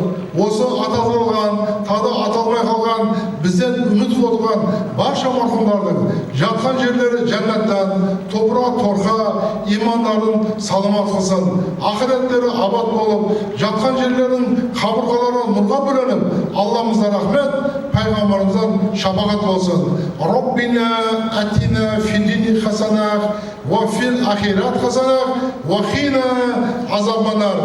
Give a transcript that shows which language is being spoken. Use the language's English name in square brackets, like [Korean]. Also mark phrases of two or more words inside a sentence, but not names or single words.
[Kazakh] Осы аталған, тағы аталмай қалған, бізден үміт отырған барша марқұмдардың жатқан жерлері жәннаттан, топырақ торқа, имандарын саламат қылсын, ақыреттері абат болып, жатқан жерлердің қабырғалары нұрға бөленіп, Алламыздан рахмет, пайғамбарымыздан шапағат болсын. [Arabic] ربنا آتنا في الدنيا حسنة وفي الآخرة حسنة وقنا عذاب النار.